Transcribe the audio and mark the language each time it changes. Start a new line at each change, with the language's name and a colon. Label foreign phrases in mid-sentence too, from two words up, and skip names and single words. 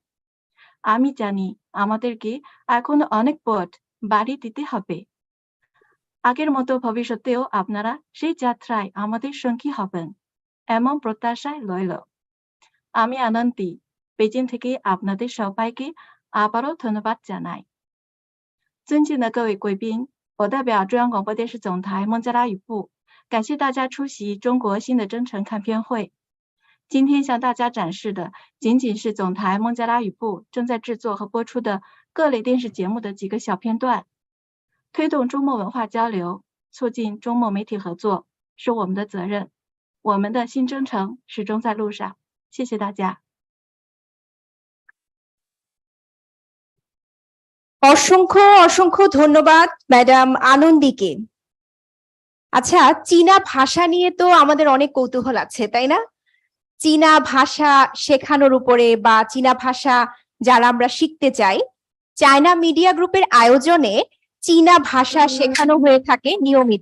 Bangla: আমি জানি আমাদেরকে এখনো অনেক পথ বাড়ি দিতে হবে। আগের মতো ভবিষ্যতেও আপনারা সেই যাত্রায় আমাদের সঙ্গী হবেন, এমন প্রত্যাশায় রইল। আমি আনন্দী, বেজিং থেকে আপনাদের সবাইকে আবারও ধন্যবাদ জানাই।
Chinese: 尊敬的各位贵宾，我代表中央广播电视总台孟加拉语部，感谢大家出席中国新的征程看片会。今天向大家展示的仅仅是总台孟加拉语部正在制作和播出的各类电视节目的几个小片段。推动中孟文化交流，促进中孟媒体合作是我们的责任。我们的新征程始终在路上。谢谢大家。
Bangla: অসংখ্য অসংখ্য ধন্যবাদ ম্যাডাম আনন্দীকে। আচ্ছা, চীনা ভাষা নিয়ে তো আমাদের অনেক কৌতূহল আছে, তাই না? চীনা ভাষা শেখানোর উপরে বা চীনা ভাষা যারা আমরা শিখতে চাই, চায়না মিডিয়া গ্রুপের আয়োজনে চীনা ভাষা শেখানো হয়ে থাকে নিয়মিত।